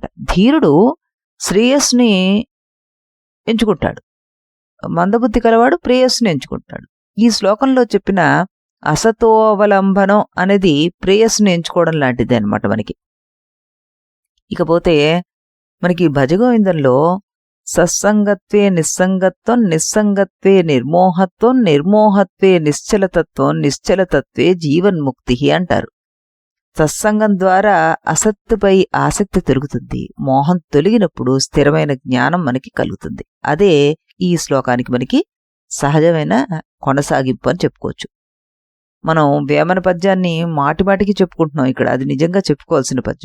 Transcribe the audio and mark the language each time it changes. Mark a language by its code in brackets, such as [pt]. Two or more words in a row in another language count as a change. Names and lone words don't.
[te] ధీరుడు శ్రేయస్సుని ఎంచుకుంటాడు, మందబుద్ధి కలవాడు ప్రేయస్సుని ఎంచుకుంటాడు. ఈ శ్లోకంలో చెప్పిన అసతోవలంబనం అనేది ప్రేయస్సుని ఎంచుకోవడం లాంటిదే అనమాట మనకి. ఇకపోతే మనకి భజగోవిందంలో [sa] సత్సంగత్వే నిస్సంగత్వం, నిస్సంగత్వే నిర్మోహత్వం, నిర్మోహత్వే నిశ్చలతత్వం, నిశ్చలతత్వే జీవన్ముక్తి [te] అంటారు. సత్సంగం ద్వారా అసత్తుపై ఆసక్తి తొలుగుతుంది, మోహం తొలగినప్పుడు స్థిరమైన జ్ఞానం మనకి కలుగుతుంది. అదే ఈ శ్లోకానికి మనకి సహజమైన కొనసాగింపు అని చెప్పుకోవచ్చు. మనం వేమన పద్యాన్ని మాటిమాటికి చెప్పుకుంటున్నాం ఇక్కడ, అది నిజంగా చెప్పుకోవాల్సిన పద్యమే.